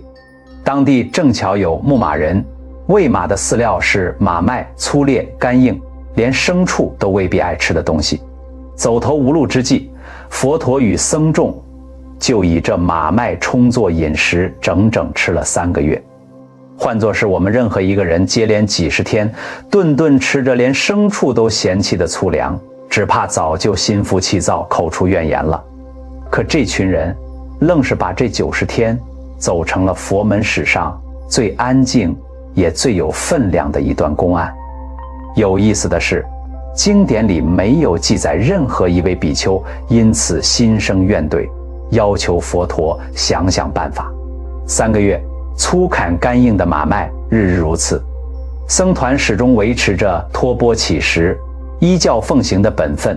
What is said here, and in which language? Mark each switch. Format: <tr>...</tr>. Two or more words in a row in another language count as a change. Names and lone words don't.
<zh>當地正巧有牧馬人，餵馬的飼料是馬麥，粗劣乾硬，連牲畜都未必愛吃的東西。走投無路之際，佛陀與僧眾就以這馬麥充作飲食，整整吃了3個月。換作是我們任何一個人，接連幾十天，頓頓吃着連牲畜都嫌棄的粗糧，只怕早就心浮氣躁，口出怨言了。可這群人愣是把這90天走成了佛門史上最安靜也最有分量的一段公案。有意思的是，經典裡沒有記載任何一位比丘因此心生怨怼，要求佛陀想想辦法。3個月，粗砍乾硬的馬麥，日日如此。僧團始終維持着托钵乞食、依教奉行的本分。</zh>